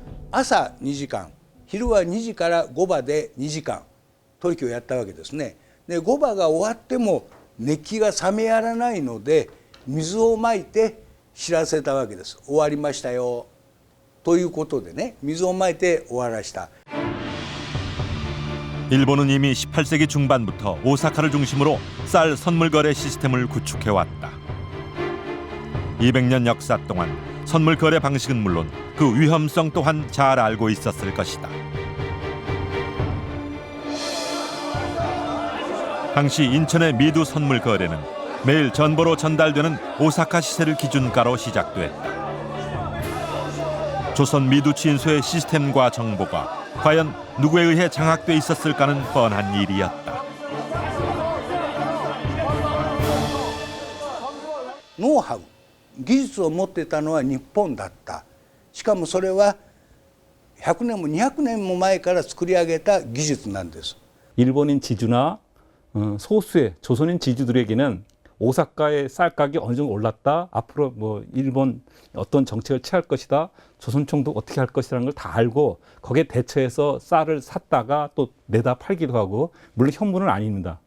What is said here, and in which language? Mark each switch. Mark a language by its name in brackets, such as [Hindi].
[Japanese] 朝2時間、昼は2時から5場で2時間取引をやったわけですね。で5場が終わっても熱気が冷めやらないので、水をまいて知らせたわけです。終わりましたよということでね、水をまいて終わらした。 [Korean] 일본은 이미 18세기 중반부터 오사카를 중심으로 쌀 선물 거래 시스템을 구축해왔다. 200년 역사 동안 선물 거래 방식은 물론 그 위험성 또한 잘 알고 있었을 것이다. 당시 인천의 미두 선물 거래는 매일 전보로 전달되는 오사카 시세를 기준가로 시작됐다. 조선 미두 추인소의 시스템과 정보가 과연 누구에 의해 장악돼 있었을까는 뻔한 일이었다. [Japanese] ノウハウ、技術を持ってたのは日本だった。しかもそれは100年も200年も前から作り上げた技術なんです。 [Korean] 일본인 지주나 소수의 조선인 지주들에게는 오사카의 쌀 가격이 어느 정도 올랐다. 앞으로 뭐 일본 어떤 정책을 취할 것이다. 조선총독 어떻게 할 것이라는 걸 다 알고 거기에 대처해서 쌀을 샀다가 또 내다 팔기도 하고, 물론 현물은 아닙니다.